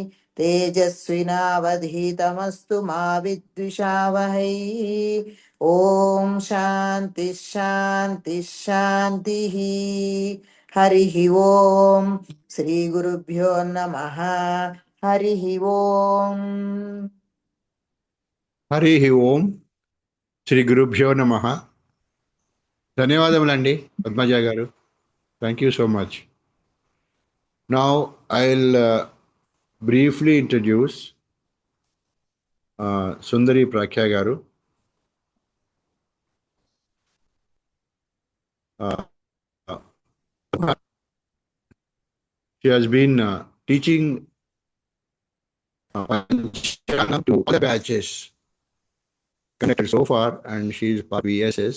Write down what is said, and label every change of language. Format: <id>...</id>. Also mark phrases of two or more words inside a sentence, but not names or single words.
<sa>तेजस्विनावधीतमस्तु मा विद्विषावहै ॐ शान्ति शान्ति शान्तिः हरिः ॐ श्रीगुरुभ्यो नमः हरिः ॐ హరి ఓం శ్రీ గురుభ్యో నమః.</sa> <te>ధన్యవాదములండి పద్మజ గారు.</te> <en>thank you so much. now I will briefly introduce Sundari Prakhya garu. She has been teaching Panchangam to all the batches connected so far, and she is part VSS.</en>